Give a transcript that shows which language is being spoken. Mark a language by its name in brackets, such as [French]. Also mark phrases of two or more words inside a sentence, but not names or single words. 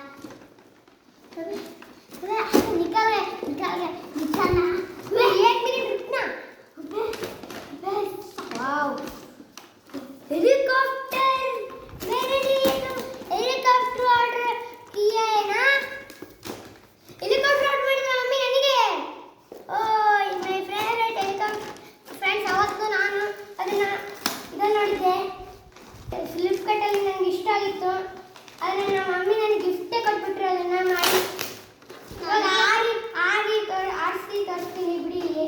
[Hindi] निकल गया निकालना. एक मिनट रुकना. [English] wow helicopter. [Hindi] मेरे लिए [English] helicopter order [Hindi] किया है ना. [English] helicopter order [Kannada] ಮಾಡಿದ ಮಮ್ಮಿ ನನಗೆ. [English] oy my favourite helicopter. [Kannada] ಫ್ರೆಂಡ್ಸ್ ಅವತ್ತು ನಾನು ಅದನ್ನ ನೋಡಿದ್ದೆ ಫ್ಲಿಪ್ಕಾರ್ಟ್ ಅಲ್ಲಿ. ನನಗೆ ಇಷ್ಟ ಆಗಿತ್ತು. ಆದರೆ ನಮ್ಮ ಮಮ್ಮಿ ನನಗೆ ಗಿಫ್ಟೇ ಕೊಟ್ಬಿಟ್ರು ಅದನ್ನ ಮಾಡಿ. ಇವಾಗ ಆರಿಸಿ ತರಿಸ್ತೀನಿ ಬಿಡಿ.